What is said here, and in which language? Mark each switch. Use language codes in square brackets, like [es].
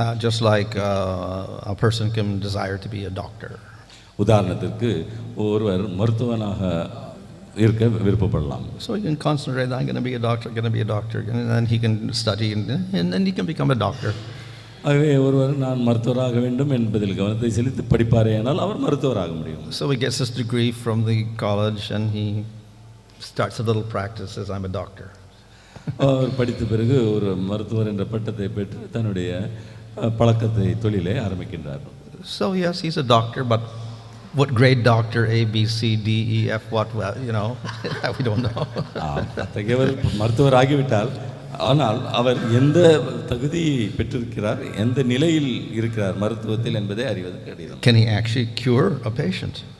[en] Just like a person can desire to be a doctor. [ta] உதாரணத்திற்கு ஒருவர் மருத்துவனாக இருக்க விருப்பப்படலாம். [en] So he can concentrate I'm going to be a doctor, and then he can study and then he can become a doctor. [ta] ஆகவே ஒருவர் நான் மருத்துவராக வேண்டும் என்பதில் கவனத்தை செலுத்தி படிப்பாரேயானால் அவர் மருத்துவராக முடியும். [en] So he gets his degree from the college and he starts a little practice as I'm a doctor. [ta] அவர் படித்த பிறகு ஒரு மருத்துவர் என்ற பட்டத்தை பெற்று தன்னுடைய பழக்கத்தை தொழிலை ஆரம்பிக்கின்றார். [en] So yes, he's a doctor, but what grade doctor? A, B, C, D, E, F, what? Well, you know, we don't know. [ta] அத்தகையவர் மருத்துவர் ஆகிவிட்டால் ஆனால் அவர் எந்த தகுதியை பெற்றிருக்கிறார், எந்த நிலையில் இருக்கிறார் மருத்துவத்தில் என்பதை அறிவது கடினம். [en] Can he actually cure a patient?